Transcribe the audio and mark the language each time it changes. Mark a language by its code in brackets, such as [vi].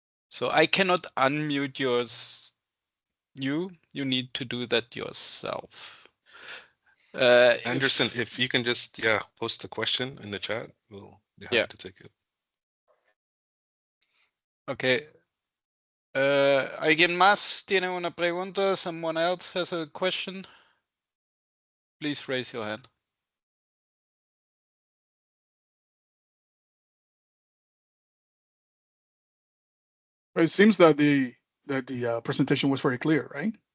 [en] So I cannot unmute yours. You need to do that yourself. Anderson, if you can just post the question in the chat, we'll be happy to take it. Okay. [es] ¿Alguien más tiene una pregunta? [en] Someone else has a question? Please raise your hand. It seems that the presentation was very clear, right?